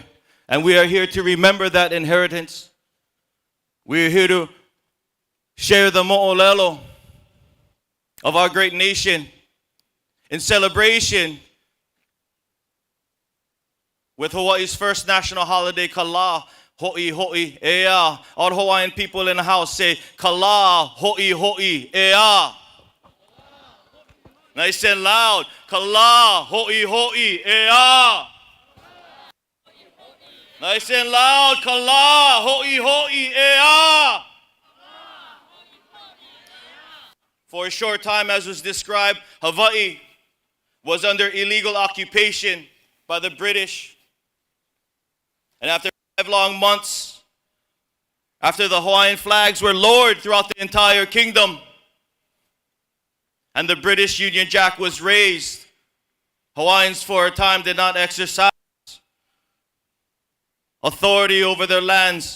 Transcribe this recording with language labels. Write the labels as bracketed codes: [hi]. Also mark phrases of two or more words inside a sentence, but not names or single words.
[en] And we are here to remember that inheritance. We are here to share the mo'olelo of our great nation in celebration with Hawaii's first national holiday, [haw] Kala. Ho'i ho'i ea. [en] All Hawaiian people in the house say [haw] Kala ho'i ho'i ea. [en] Nice and loud. [haw] Kala ho'i ho'i ea. [en] Nice and loud. [haw] Kala ho'i ho'i ea. [en] For a short time, as was described, Hawaii was under illegal occupation by the British. And after 5 long months, after the Hawaiian flags were lowered throughout the entire kingdom and the British Union Jack was raised, Hawaiians for a time did not exercise authority over their lands.